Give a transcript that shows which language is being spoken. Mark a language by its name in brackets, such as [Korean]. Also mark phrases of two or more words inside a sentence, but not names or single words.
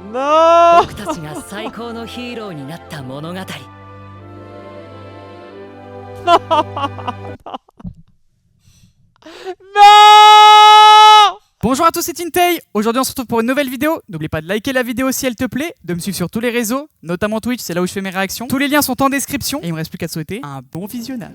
[French] Non. [Japanese] 僕たちが最高のヒーローになった物語。 [French] Non. Bonjour à tous, c'est Tintei. Aujourd'hui on se retrouve pour une nouvelle vidéo. N'oublie pas de liker la vidéo si elle te plaît, de me suivre sur tous les réseaux, notamment Twitch, c'est là où je fais mes réactions. Tous les liens sont en description et il me reste plus qu'à te souhaiter un bon visionnage.